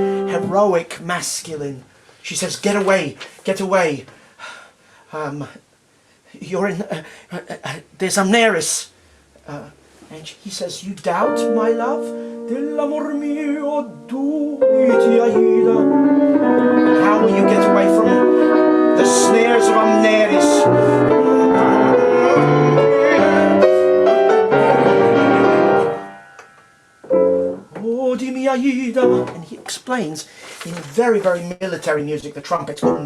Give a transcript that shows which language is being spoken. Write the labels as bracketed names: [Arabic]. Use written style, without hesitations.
[English] Heroic, masculine. She says, get away, get away. You're in, there's Amneris. And he says, you doubt my love? [Italian] Dell'amor mio dubiti, Aida. [English] How will you get away from the snares of Amneris? [Italian] Oh, dimmi Aida. [English] And he explains in very, very military music, the trumpets.